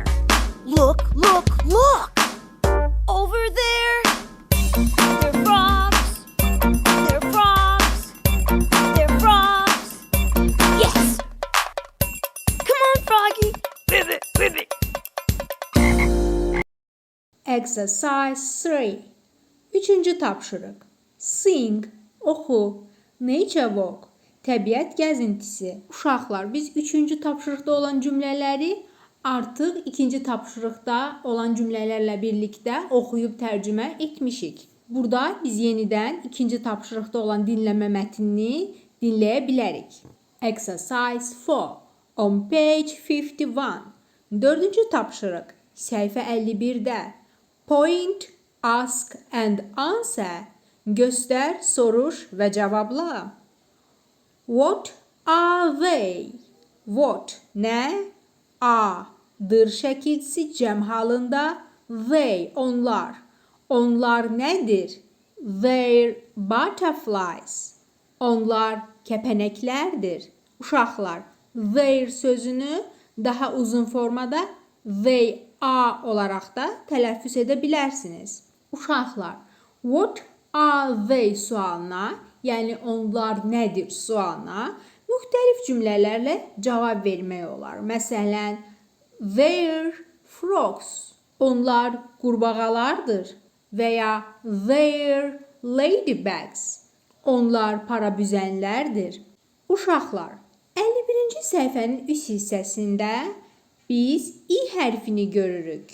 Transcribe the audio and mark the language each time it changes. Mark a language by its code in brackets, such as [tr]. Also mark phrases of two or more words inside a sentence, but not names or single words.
[en] Look, look, look! Over there! They're frogs! They're frogs! They're frogs! Yes! Come on, Froggy! Ribbit, ribbit! Exercise 3. [az] Üçüncü tapşırıq. Sing, oxu. [en] Nature walk, [az] təbiət gəzintisi. Uşaqlar, biz üçüncü tapşırıqda olan cümlələri artıq ikinci tapşırıqda olan cümlələrlə birlikdə oxuyub tərcümə etmişik. Burada biz yenidən ikinci tapşırıqda olan dinləmə mətnini dinləyə bilərik. [en] Exercise 4. On page 51. [az] Dördüncü tapşırıq. Səhifə 51-də. [en] Point, ask and answer. [az] Göstər, soruş və cavabla. [en] What are they? What nə? [az] A'dır şəkilçisi cəm halında. They onlar. Onlar nədir? [en] They're butterflies. [az] Onlar kəpənəklərdir. Uşaqlar, their sözünü daha uzun formada [en] they are [az] olaraq da tələffüz edə bilərsiniz. Uşaqlar, [en] what are they [az] sualına, yəni onlar nədir sualına müxtəlif cümlələrlə cavab vermək olar. Məsələn, [en] they're frogs. [az] Onlar qurbağalardır. Və ya [en] they're ladybugs. [az] Onlar parabüzənlərdir. Uşaqlar, 51-ci səhifənin üst hissəsində biz i hərfini görürük.